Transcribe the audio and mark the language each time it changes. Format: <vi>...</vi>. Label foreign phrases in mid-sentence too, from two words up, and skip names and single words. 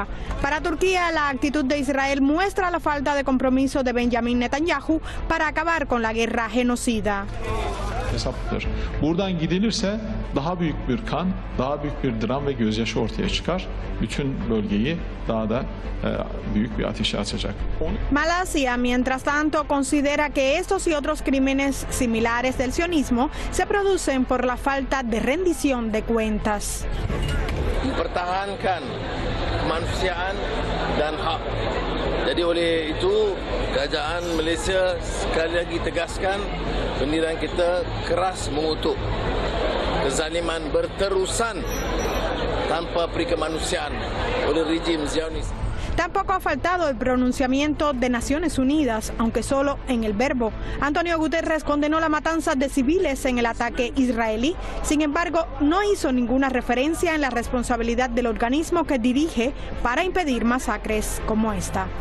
<es>Para Turquía, la actitud de Israel muestra la falta de compromiso de Benjamin Netanyahu para acabar con la guerra genocida.</es> <tr>Buradan gidilirse daha büyük bir kan, daha büyük bir dram ve gözyaşı ortaya çıkar. Bütün bölgeyi daha da büyük bir ateşe açacak.</tr> <es>Malasia, mientras tanto, considera que estos y otros crímenes similares del sionismo se producen por la falta de rendición de cuentas.</es> <ms>Mempertahankan kemanusiaan dan hak. Jadi oleh itu kerajaan Malaysia sekali lagi tegaskan pendirian kita keras mengutuk kezaliman berterusan tanpa peri kemanusiaan oleh rejim Zionis.</ms> <es>Tampoco ha faltado el pronunciamiento de Naciones Unidas, aunque solo en el verbo. Antonio Guterres condenó la matanza de civiles en el ataque israelí. Sin embargo, no hizo ninguna referencia en la responsabilidad del organismo que dirige para impedir masacres como esta.</es>